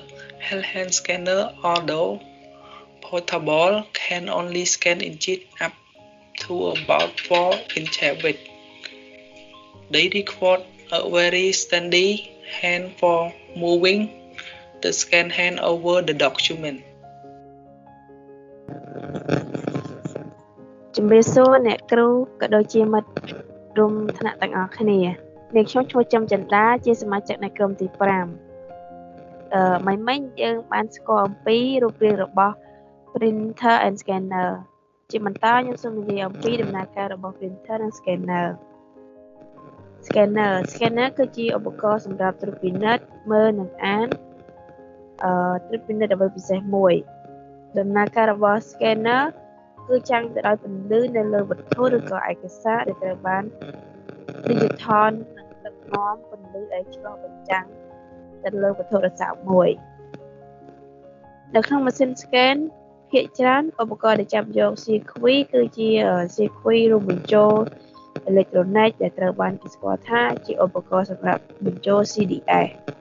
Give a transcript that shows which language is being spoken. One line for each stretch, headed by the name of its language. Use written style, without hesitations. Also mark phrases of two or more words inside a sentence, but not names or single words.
English: Handheld scanner, although portable, can only scan inkjet up to about 4 inches width. They require a very steady hand for moving the scan hand over the document.
Khmer: ជំរាបសួរអ្នកគ្រូក៏ដូចជាមិត្តរួមថ្នាក់ទាំងអស់គ្នានាងខ្ញុំឈ្មោះចំចិន្តាជាសមាជិកនៃក្រុមទី5មិញយើងបានស្គាល់អំពីរូបរាងរបស់
English: printer and scanner
Khmer: ជាបន្តខ្ញុំសូមនិយាយអំពីដំណើរការរបស់ printer និង scanner គឺជាឧបករណ៍សម្រាប់ត្រួតពិនិត្យមើលនិងអានត្រួតពិនិត្យអ្វីពិសេសមួយដំណើរ ការរបស់ scanner គឺចាំងទៅដោយពន្លឺនៅលើវត្ថុឬក៏ឯកសារដែលត្រូវបាន digital និងដឹកនាំពន្លឺឲ្យឆ្លុះបញ្ចាំងទៅលើវត្ថុរស័ព្ទមួយនៅក្នុងម៉ាស៊ីន scan ភាគច្រើនឧបករណ៍ដែលចាប់យក circuit គឺជា circuit រួមបញ្ចូលអេឡិចត្រូនិកដែលត្រូវបានគេស្គាល់ថាជាឧបករណ៍សម្រាប់បញ្ចូល CDS